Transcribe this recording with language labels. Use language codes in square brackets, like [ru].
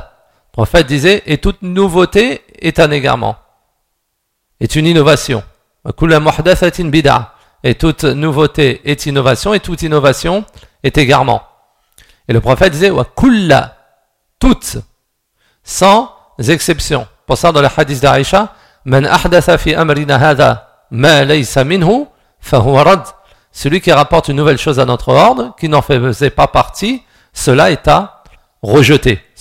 [fr] Le prophète disait et toute nouveauté est un égarement, est une innovation. [ar] وكل محدثة بدعة [fr] et toute nouveauté est innovation et toute innovation est égarement. Et le prophète disait وكل toutes sans exception. Pour ça dans le hadith d'Aïcha [ar] من أحدث في أمرنا هذا مَا لَيْسَ مِنْهُ فَهُوَ رَدْ. [fr] Celui qui rapporte une nouvelle chose à notre ordre, qui n'en faisait pas partie, cela est à rejeter.